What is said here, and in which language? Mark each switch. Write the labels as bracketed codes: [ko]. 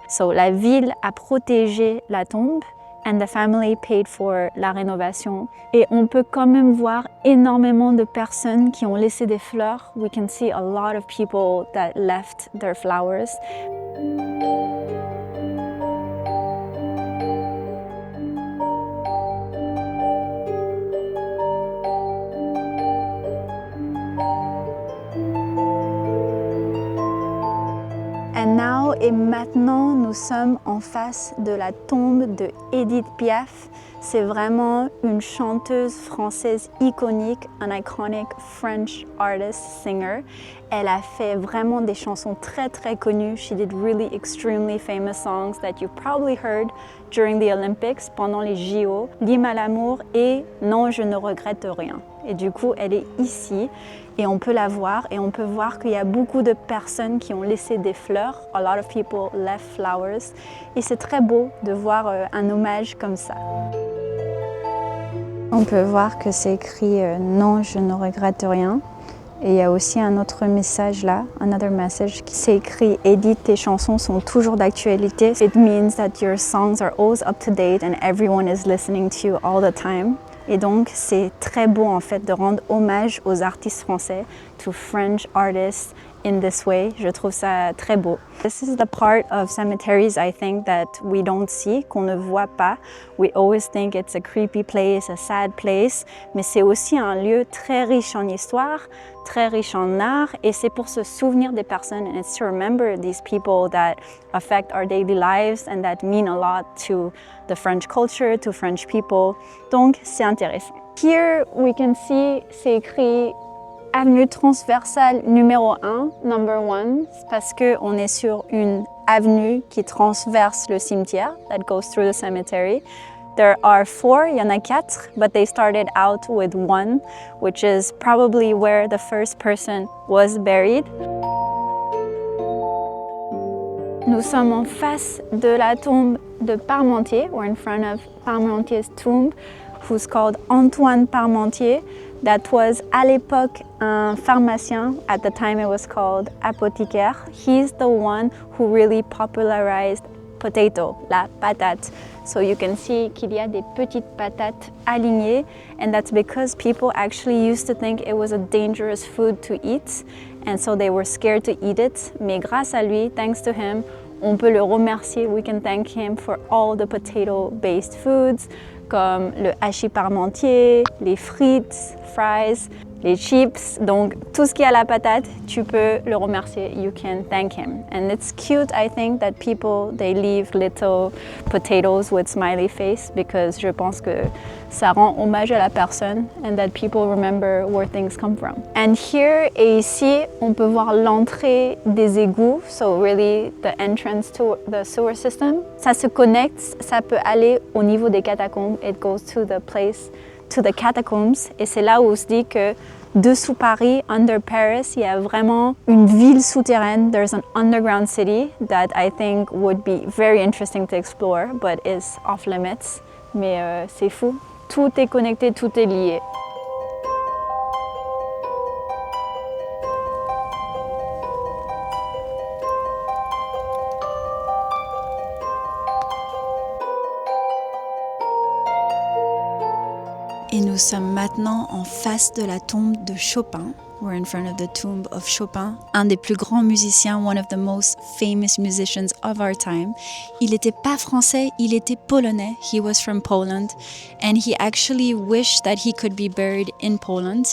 [fr] So la ville a protégé la tombe. [en] And the family paid for [fr] la rénovation. Et on peut quand même voir énormément de personnes qui ont laissé des fleurs. [en] We can see a lot of people that left their flowers. [fr] Et maintenant, nous sommes en face de la tombe de Edith Piaf. C'est vraiment une chanteuse française iconique, [en] an iconic French artist, singer. [fr] Elle a fait vraiment des chansons très très connues. [en] She did really extremely famous songs that you probably heard during the Olympics, [fr] pendant les JO. L'hymne à l'amour et Non, je ne regrette rien. Et du coup, elle est ici et on peut la voir et on peut voir qu'il y a beaucoup de personnes qui ont laissé des fleurs. [en] A lot of people left flowers. [fr] Et c'est très beau de voir un hommage comme ça. On peut voir que c'est écrit Non, je ne regrette rien. Et il y a aussi un autre message là, [en] another message, [fr] qui s'est écrit Edith, tes chansons sont toujours d'actualité. [en] It means that your songs are always up to date and everyone is listening to you all the time. [fr] Et donc, c'est très beau en fait de rendre hommage aux artistes français, [en] to French artists in this way. [fr] Je trouve ça très beau. [en] This is the part of cemeteries I think that we don't see, [fr] qu'on ne voit pas. [en] We always think it's a creepy place, a sad place, [fr] mais c'est aussi un lieu très riche en histoire, très riche en art, et c'est pour se souvenir des personnes, [en] and it's to remember these people that affect our daily lives and that mean a lot to the French culture, to French people. [fr] Donc, c'est intéressant. [en] Here we can see, [fr] c'est écrit Avenue transversale numéro 1, number 1, parce qu'on est sur une avenue qui transverse le cimetière, [en] that goes through the cemetery. There are 4, [fr] il y en a 4, [en] but they started out with 1, which is probably where the first person was buried. [fr] Nous sommes en face de la tombe de Parmentier. [en] We're in front of Parmentier's tomb, who's called Antoine Parmentier. That was [fr] à l'époque un pharmacien. [en] At the time it was called apothicaire. He's the one who really popularized potato, la patate. So you can see [fr] qu'il y a des petites patates alignées, [en] and that's because people actually used to think it was a dangerous food to eat, and so they were scared to eat it. [fr] Mais grâce à lui, [en] thanks to him, [fr] on peut le remercier. [en] We can thank him for all the potato-based foods, [fr] comme le hachis parmentier, les frites, [en] fries, [fr] les chips, donc tout ce qui a la patate, tu peux le remercier. [en] You can thank him. And it's cute, I think, that people, they leave little potatoes with smiley face because [fr] je pense que ça rend hommage à la personne [en] and that people remember where things come from. And here [fr] et ici, on peut voir l'entrée des égouts, [en] so really the entrance to the sewer system. [fr] Ça se connecte, ça peut aller au niveau des catacombes. [en] It goes to the place, to the catacombs. [fr] Et c'est là où on se dit que dessous Paris, [en] under Paris, [fr] il y a vraiment une ville souterraine. [en] There's an underground city that I think would be very interesting to explore, but is off limits. [fr] Mais c'est fou. Tout est connecté, tout est lié. Et nous sommes maintenant en face de la tombe de Chopin. [en] We're in front of the tomb of Chopin, [fr] un des plus grands musiciens, [en] one of the most famous musicians of our time. [fr] Il n'était pas français, il était polonais. [en] He was from Poland, and he actually wished that he could be buried in Poland.